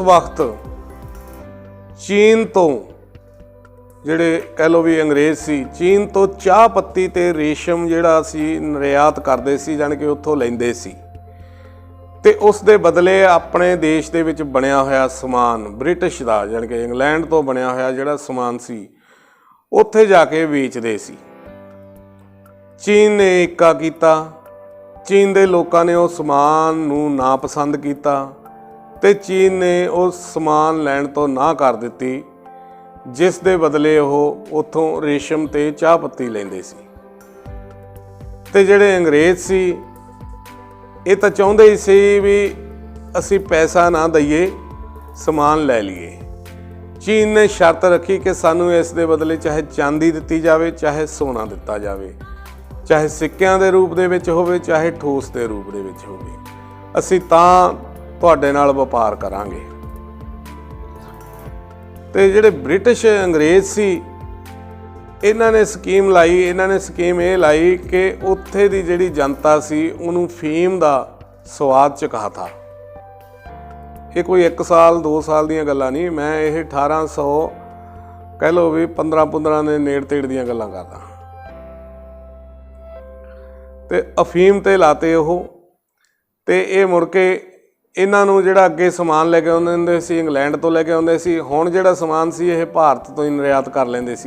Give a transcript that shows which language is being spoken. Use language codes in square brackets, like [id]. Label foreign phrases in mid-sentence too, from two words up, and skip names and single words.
[pa] ਵਕਤ ਚੀਨ ਤੋਂ ਜਿਹੜੇ ਕਹਿ ਲੋ ਭੀ ਅੰਗਰੇਜ਼ ਸੀ, ਚੀਨ ਤੋਂ ਚਾਹ ਪੱਤੀ ਤੇ ਰੇਸ਼ਮ ਜਿਹੜਾ ਸੀ ਨਿਰਯਾਤ ਕਰਦੇ ਸੀ, ਜਾਣੇ ਕਿ ਉੱਥੋਂ ਲੈਂਦੇ ਸੀ, ਤੇ ਉਸ ਦੇ ਬਦਲੇ ਅਪਣੇ ਦੇਸ਼ ਦੇ ਵਿਚ ਬਣਿਆ ਹੋਇਆ ਸਮਾਨ ਬ੍ਰਿਟਿਸ਼ ਦਾ, ਜਾਣੇ ਕਿ ਇੰਗਲੈਂਡ ਤੋਂ ਬਣਿਆ ਹੋਇਆ ਜਿਹੜਾ ਸਮਾਨ ਸੀ ਉੱਥੇ ਜਾਕੇ ਵੇਚਦੇ ਸੀ। ਚੀਨ ਨੇ ਇੱਕਾ ਕੀਤਾ, ਚੀਨ ਦੇ ਲੋਕਾਂ ਨੇ ਉਸ ਸਮਾਨ ਨੂੰ ਨਾ ਪਸੰਦ ਕੀਤਾ, ਤੇ ਚੀਨ ਨੇ ਉਸ ਸਮਾਨ ਲੈਣ ਤੋਂ ਨਾ ਕਰ ਦਿੱਤੀ, ਜਿਸ ਦੇ ਬਦਲੇ ਉਹ ਉੱਥੋਂ ਰੇਸ਼ਮ ਤੇ ਚਾਹ ਪੱਤੀ ਲੈਂਦੇ ਸੀ। ते ਜਿਹੜੇ ਅੰਗਰੇਜ਼ ਸੀ ਇਹ ਤਾਂ ਚਾਹੁੰਦੇ ਹੀ ਸੀ ਵੀ ਅਸੀਂ ਪੈਸਾ ਨਾ ਦਈਏ, ਸਮਾਨ ਲੈ ਲਈਏ। ਚੀਨ ਨੇ ਸ਼ਰਤ ਰੱਖੀ ਕਿ ਸਾਨੂੰ ਇਸ ਦੇ ਬਦਲੇ ਚਾਹੇ ਚਾਂਦੀ ਦਿੱਤੀ ਜਾਵੇ, ਚਾਹੇ ਸੋਨਾ ਦਿੱਤਾ ਜਾਵੇ, ਚਾਹੇ ਸਿੱਕਿਆਂ ਦੇ ਰੂਪ ਦੇ ਵਿੱਚ ਹੋਵੇ, ਚਾਹੇ ਠੋਸ ਦੇ ਰੂਪ ਦੇ ਵਿੱਚ ਹੋਵੇ, ਅਸੀਂ ਤਾਂ ਤੁਹਾਡੇ ਨਾਲ ਵਪਾਰ ਕਰਾਂਗੇ। ਤੇ ਜਿਹੜੇ ਬ੍ਰਿਟਿਸ਼ ਅੰਗਰੇਜ਼ ਸੀ, ਇਨ੍ਹਾਂ ਨੇ ਸਕੀਮ ਲਾਈ, ਇਨ੍ਹਾਂ ਨੇ ਸਕੀਮ ਏ ਲਾਈ ਕਿ ਉੱਥੇ ਦੀ ਜਿਹੜੀ ਜਨਤਾ ਸੀ ਉਹਨੂੰ ਫੀਮ ਦਾ ਸਵਾਦ ਚਖਾਤਾ। ਏ ਕੋਈ 1 ਸਾਲ 2 ਸਾਲ ਦੀਆਂ ਗੱਲਾਂ ਨਹੀਂ, ਮੈਂ ਏ 1800 ਕਹਿ ਲੋ ਭੀ 15 ਦੇ ਨੇੜ ਤੇੜ ਦੀਆਂ ਗੱਲਾਂ ਕਰਦਾ। ਤੇ ਅਫੀਮ ਤੇ ਲਾਤੇ ਉਹ, ਤੇ ਇਹ ਮੁੜ ਕੇ ਇਹਨਾਂ ਨੂੰ ਜਿਹੜਾ ਅੱਗੇ ਸਮਾਨ ਲੈ ਕੇ ਆਉਂਦੇ ਹੁੰਦੇ ਸੀ, ਇੰਗਲੈਂਡ ਤੋਂ ਲੈ ਕੇ ਆਉਂਦੇ ਸੀ, ਹੁਣ ਜਿਹੜਾ ਸਮਾਨ ਸੀ ਇਹ ਭਾਰਤ ਤੋਂ ਹੀ ਨਿਰਯਾਤ ਕਰ ਲੈਂਦੇ ਸੀ।